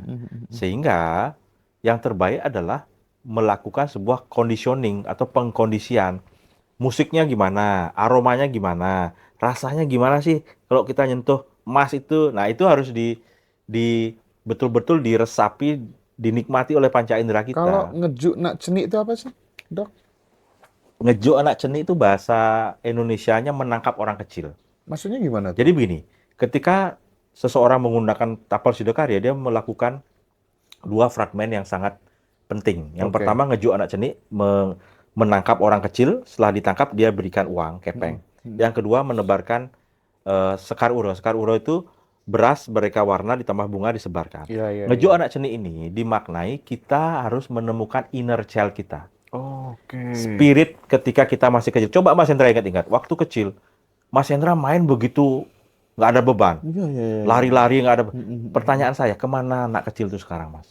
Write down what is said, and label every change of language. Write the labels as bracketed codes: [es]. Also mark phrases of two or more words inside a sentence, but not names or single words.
[id] Sehingga yang terbaik adalah melakukan sebuah conditioning atau pengkondisian. Musiknya gimana, aromanya gimana, rasanya gimana sih kalau kita nyentuh emas itu. Nah, itu harus betul-betul diresapi, dinikmati oleh panca indera kita. Kalau [ban] ngejuk nak ceni [id] itu apa sih, Dok? [ban] Ngejuk anak ceni [id] itu bahasa Indonesianya menangkap orang kecil. Maksudnya gimana tuh? Jadi begini, ketika seseorang menggunakan tapal Siddhakarya, dia melakukan 2 fragmen yang sangat penting. Yang pertama, [ban] ngejuk anak ceni, [id] menangkap orang kecil, setelah ditangkap dia berikan uang, kepeng. Yang kedua, menebarkan sekar uro. Sekar uro itu beras beraneka warna ditambah bunga disebarkan. [ban] Ngejuk anak ceni [id] ini dimaknai kita harus menemukan [en] inner child [id] kita. Spirit ketika kita masih kecil. Coba Mas Hendra ingat-ingat, waktu kecil, Mas Hendra main begitu nggak ada beban, lari-lari nggak ada. Pertanyaan saya, kemana anak kecil itu sekarang, Mas?